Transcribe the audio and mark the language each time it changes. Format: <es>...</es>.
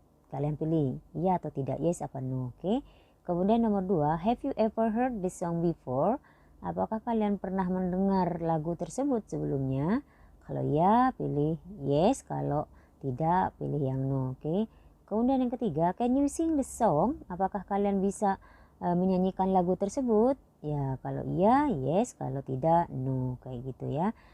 <id>Kalian pilih iya atau tidak, yes apa no. Oke.</id> <en>Kemudian nomor 2, have you ever heard the song before?</en> <id>Apakah kalian pernah mendengar lagu tersebut sebelumnya? Kalau ya, pilih yes. Kalau tidak, pilih yang no. Oke. Kemudian yang ketiga,</id> <en>can you sing the song?</en> <id>Apakah kalian bisa menyanyikan lagu tersebut? Ya, kalau iya, yes. Kalau tidak, no. Kayak gitu ya.</id>